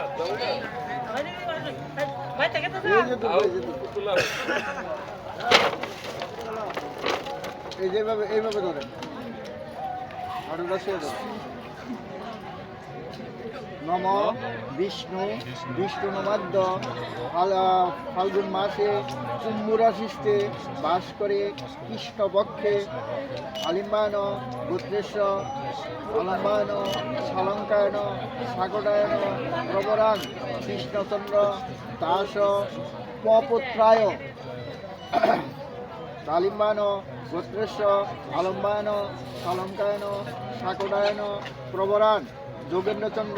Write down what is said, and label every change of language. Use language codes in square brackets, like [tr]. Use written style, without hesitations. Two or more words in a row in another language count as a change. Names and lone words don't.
[bn] এই যেভাবে এইভাবে ধরেন, হাঁটুটা শুয়ে ধরেন। [sa] নম বিষ্ণু বিষ্ণু নমাদ্য ফাল্গুন মাসে কুম্ভরাশিষ্ঠে বাস করে কৃষ্ণপক্ষে আলিম্বায়ন গোত্রেশ আলম্বায়ন সালঙ্কায়ন সাগরায়ন প্রবরান কৃষ্ণচন্দ্র দাস পপুত্রায় আলিম্বায়ন গোত্রেশ আলম্বায়ন সালঙ্কায়ন সাগরায়ন প্রবরান যোগেন্দ্রচন্দ্র